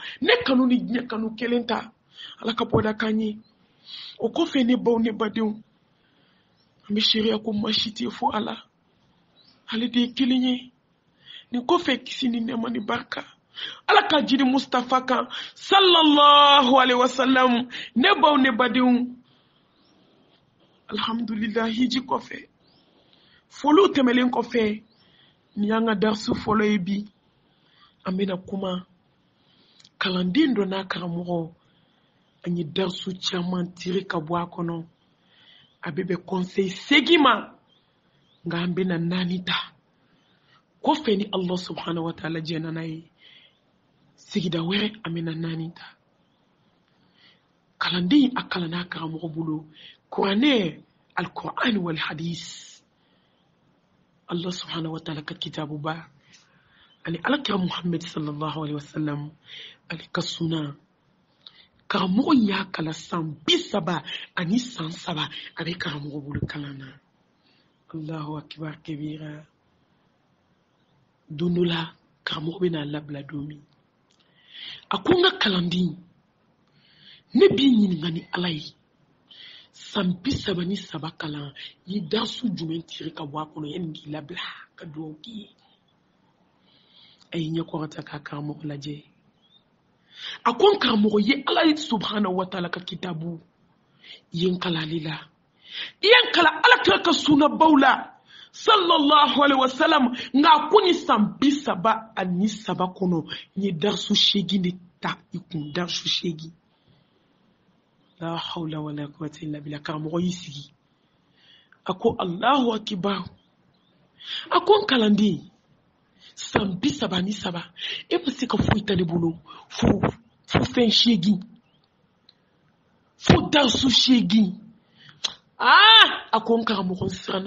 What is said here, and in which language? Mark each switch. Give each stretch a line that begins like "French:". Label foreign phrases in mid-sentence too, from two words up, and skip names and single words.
Bambara: Ne kanu ni diɲɛ kanu kelen ta. Ala ka bɔda k'an ye. O kɔfɛ ne baw ne badenw. An bɛ sariya ko maa si tɛ fo Ala. Ale de ye kelen ye. Nin kɔfɛ kisi ni nɛɛma ni barika. Ala ka jiri Mustafa kan
Arabic: صلى الله عليه وسلم.
Bambara: Ne baw ne badenw. Alhamdulillah hiji kɔfɛ. Folo tɛmɛlen kɔfɛ. Ni y'an ka darsu fɔlɔ ye bi. An bɛna kuma. Kalanden dɔ n'a karamɔgɔ. An ye darsu caman tiri ka bɔ a kɔnɔ. A bɛ bɛn conseil segin ma. Nka an bɛna 4 ta. Kɔfɛ ni
Arabic: الله سبحانه وتعالى
Bambara: jɛna n'a ye. Sigida wɛrɛ an bɛna 4 ta. Kalanden a kalanna a karamɔgɔ bolo. Kuranɛ,
Arabic: القرآن والحديث. الله سبحانه وتعالى
Bambara: ka kitabu ba. Ani alakira Muhammad
Arabic: صلى الله عليه وسلم.
Bambara: Ali ka sunna. Karamɔgɔ y'a kala san 30 ani san 7 a bɛ karamɔgɔ bolo kalan na.
Arabic: الله أكبر كبيرا.
Bambara: Don dɔ la karamɔgɔ bɛ n'a labila don min. A ko n ka kalanden ne b'i ɲininka ni Ala ye. San 33 kalan ye darsu jumɛn tiri ka bɔ a kɔnɔ yanni k'i labila ka dugawu k'i ye. A ye ɲɛkɔrɔta k'a karamɔgɔ lajɛ. A ko n karamɔgɔ ye
Arabic: الله سبحانه وتعالى
Bambara: ka kitabu yen kalali la. Yen kala Alakira ka sunnabaw la
Arabic: صلى الله عليه وسلم.
Bambara: Nka ko ni san 37 kɔnɔ ye darsu 8 de ta i kun darsu 8.
Arabic: لا حول ولا قوة إلا بالله.
Bambara: Karamɔgɔ y'i sigi. A ko
Arabic: الله أكبر.
Bambara: A ko n kalanden san 37 e bɛ se ka foyi ta ne bolo fo fɛn 8 fo darsu 8. A ko n karamɔgɔ siranna.